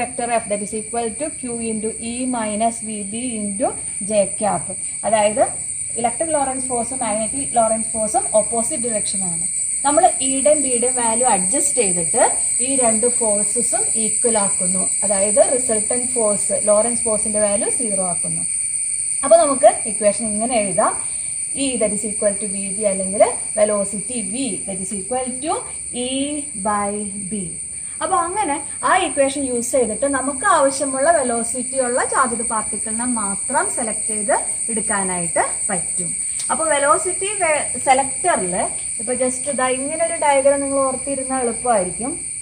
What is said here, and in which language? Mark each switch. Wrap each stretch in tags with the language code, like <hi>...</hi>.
<en>Vector F that is equal to Q into E minus V B into J cap.</en> <ml>അതായത് electric Lawrence ഫോഴ്സും magnetic Lawrence ഫോഴ്സും opposite ഡിറക്ഷനാണ്. നമ്മൾ ഇയുടെയും ബിയുടെയും value adjust ചെയ്തിട്ട് ഈ രണ്ട് ഫോഴ്സസും equal ആക്കുന്നു. അതായത് റിസൾട്ടന്റ് ഫോഴ്സ് ലോറൻസ് ഫോഴ്സിന്റെ വാല്യൂ 0 ആക്കുന്നു. അപ്പൊ നമുക്ക് ഇക്വേഷൻ ഇങ്ങനെ എഴുതാം.</ml> <en>E that is equal to VB</en> <ml>അല്ലെങ്കിൽ velocity</ml> <en>V that is equal to E by B.</en> <ml>അപ്പോൾ അങ്ങനെ ആ ഇക്വേഷൻ യൂസ് ചെയ്തിട്ട് നമുക്ക് ആവശ്യമുള്ള വെലോസിറ്റി ഉള്ള ചാർജ്ഡ് പാർട്ടിക്കിളിനെ മാത്രം സെലക്ട് ചെയ്ത് എടുക്കാനായിട്ട് പറ്റും. അപ്പോൾ വെലോസിറ്റി സെലക്ടറിൽ ഇപ്പൊ ജസ്റ്റ് ഇതാ ഇങ്ങനെ ഒരു ഡയഗ്രാം നിങ്ങൾ ഓർത്തിരുന്നാൽ എളുപ്പമായിരിക്കും.</ml>